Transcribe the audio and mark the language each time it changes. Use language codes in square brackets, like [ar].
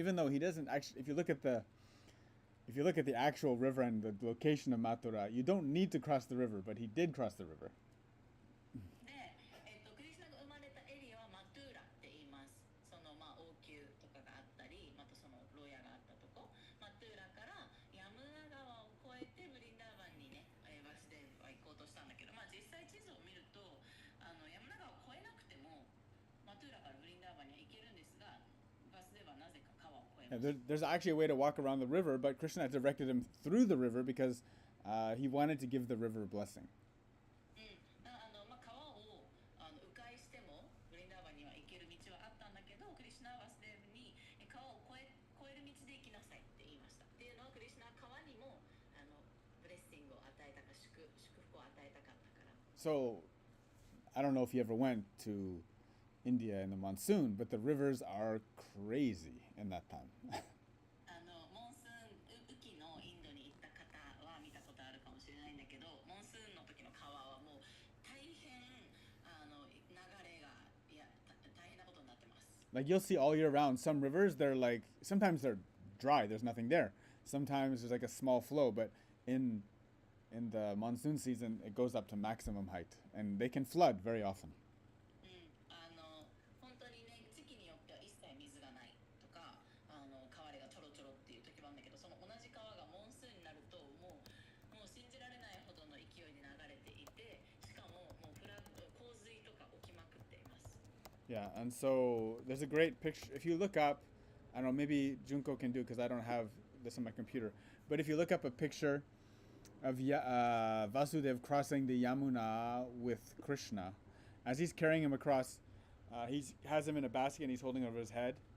[en] Even though he doesn't actually, if you look at the actual river and the location of Mathura, you don't need to cross the river, but he did cross the river. [ja] で、クリシュナが生まれたエリアはマトゥーラって言います。そのまあ王宮とかがあったり、またその牢屋があったとこ、マトゥーラからヤムナ川を越えてブリンダーバンにね、バスデーブは行こうとしたんだけど、まあ実際地図を見るとヤムナ川を越えなくてもマトゥーラからブリンダーバンには行けるんですが、バスデーブはなぜか川を越え [en] Yeah, [ja] ました。 [en] there's actually a way to walk around the river, but Krishna had directed him through the river because he wanted to give the river a blessing. [ja] まあ、川を迂回してもブリンダーバンには行ける道はあったんだけど、クリシュナはバスデーブに川を越える道で行きなさいって言いました。っていうのはクリシュナは川にもブレッシングを与えたか祝福を与えたかったから。 [en] So, I don't know if you ever went to India in the monsoon, but the rivers are crazy in that time. [ja] モンスーン雨季のインドに行った方は見たことあるかもしれないんだけど、モンスーンの時の川はもう大変流れが大変なことになってます。 [en] Like you'll see all year round, some rivers they're like sometimes they're dry, there's nothing there. Sometimes there's like a small flow, but in the monsoon season it goes up to maximum height, and they can flood very often. [ja] 本当にね、時期によっては一切水がないとか、川がちょろちょろっていう時もあるんだけど、その同じ川がモンスーンになるともう信じられないほどの勢いで流れていて、しかももう洪水とか起きまくっています。 [en] Yeah, and so there's a great picture. If you look up, I don't know, maybe Junko can do because I don't have this on my computer. But if you look up a picture of Vasudev crossing the Yamuna with Krishna, as he's carrying him across, he has him in a basket and he's holding over his head.